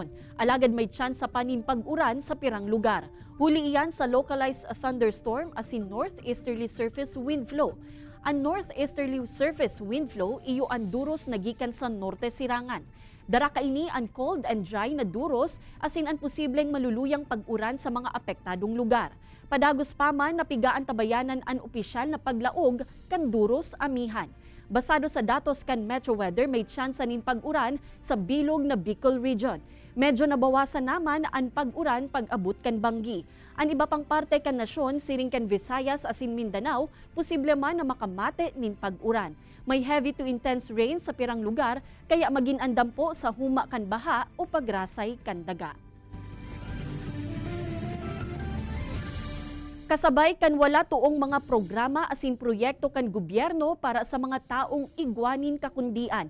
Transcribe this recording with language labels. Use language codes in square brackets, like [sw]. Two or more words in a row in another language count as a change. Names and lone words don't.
[bik] Alagad may chance sa panin pag-uran sa pirang lugar. Huli iyan sa [en] localized thunderstorm [bik] asin [en] northeasterly surface wind flow. [bik] Ang [en] northeasterly surface wind flow [bik] iyo ang duros nagikan sa norte sirangan. Dara kaini ang [en] cold and dry [bik] na duros asin ang posibleng maluluyang pag-uran sa mga apektadong lugar. Padagos pa man napigaan tabayanan ang opisyal na paglaog kan duros amihan. Basado sa datos kan Metro Weather, may tsansa nin pag-uran sa bilog na Bicol Region. Medyo nabawasan naman ang pag-uran pag-abot kan Banggi. Ang iba pang parte kan nasyon, siring kan Visayas asin Mindanao, posible man na makamate nin pag-uran. May [en] heavy to intense rain [bik] sa pirang lugar, kaya maging andam po sa huma kan baha o pagrasay kan daga. Kasabay kan wala tuong mga programa asin proyekto kan gobyerno para sa mga taong igwanin kakundian.